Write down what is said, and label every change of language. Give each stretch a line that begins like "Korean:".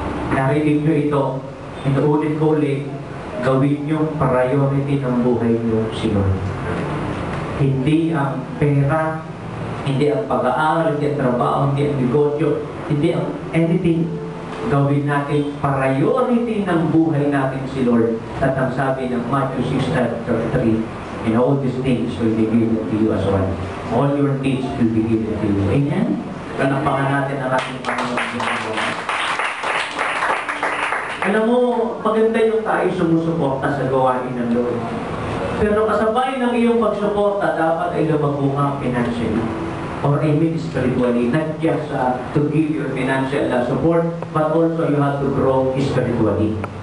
Filipino: narinig nyo ito, inuulit ko ulit, gawin nyo priority ng buhay nyo si Lord. Hindi ang pera, hindi ang pag-aaral, hindi ang trabaho, hindi ang negosyo, hindi ang anything. Gawin natin priority ng buhay natin si Lord. At ang sabi ng
English: Matthew 6:33, and all these things will be given to you as well. All your needs will be given to you.
Filipino: Amen? Panampakan natin ang ating Panginoon. Alam mo, maganda yung tayo sumusuporta sa gawain ng Lord. Pero kasabay ng iyong pagsuporta, dapat ay lumago ka financially.
English: Or I mean spiritually, not just to give your financial support, but also you have to grow spiritually.